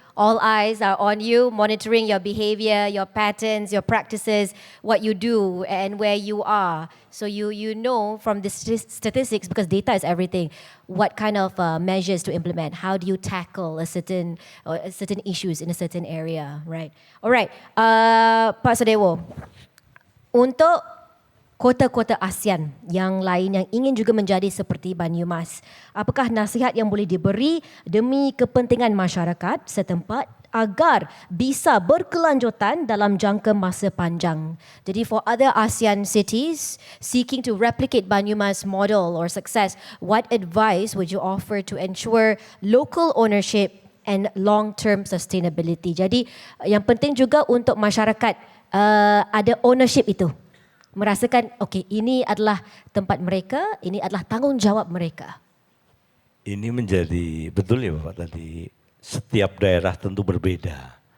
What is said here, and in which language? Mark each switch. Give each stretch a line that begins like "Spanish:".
English: All eyes are on you, monitoring your behavior, your patterns, your practices, what you do and where you are. So you know from the statistics, because data is everything, what kind of measures to implement. How do you tackle certain issues in a certain area, right? All right,
Malay: Pak Sadewo, untuk kota-kota ASEAN yang lain yang ingin juga menjadi seperti Banyumas, apakah nasihat yang boleh diberi demi kepentingan masyarakat setempat agar bisa berkelanjutan dalam jangka masa panjang?
English: Jadi for other ASEAN cities seeking to replicate Banyumas model or success, what advice would you offer to ensure local ownership and long-term sustainability?
Malay: Jadi yang penting juga untuk masyarakat ada ownership itu. Merasakan, okey, ini adalah tempat mereka, ini adalah tanggungjawab mereka. Ini menjadi, betul ya Bapak tadi, setiap daerah tentu berbeda.